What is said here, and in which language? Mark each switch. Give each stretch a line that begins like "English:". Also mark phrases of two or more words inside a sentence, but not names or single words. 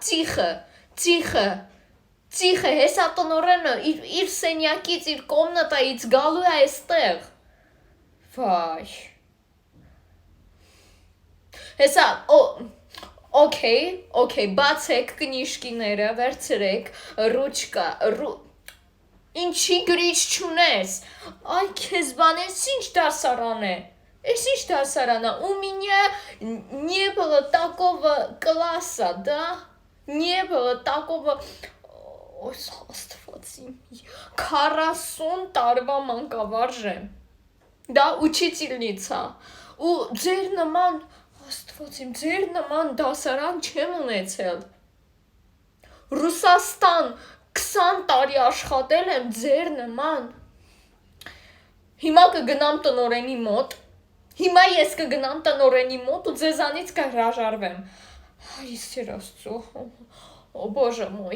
Armenian: Տիխը, հեսա տնորենը իր սենյակից, իր կոմնատայից գալու է այստեղ, վայ, հեսա, օքեյ, բացեք կնիշկիները, վերցրեք, ռուչկա, ինչի գրիչ չունես, այ քեզ բան, ես ինչ դասարան է, Ես ինչ դասարան է,
Russian: у меня не было такого класса, да, не было такого, Ой,
Armenian: աստվածի, 40 տարվա մանկավարժ եմ, դա учительница, ու ձեր նման, աստված իմ, ձեր նման դասարան չեմ ունեցել, Ռուսաստան 20 տարի աշխատել եմ ձեր նման։ Հիմա կգնամ տնորենի մոտ։ Հիմա ես կգնամ տնորենի մոտ ու ձեզանից կհրաժարվեմ։ Իստեր Աստծո։
Russian: О боже мой։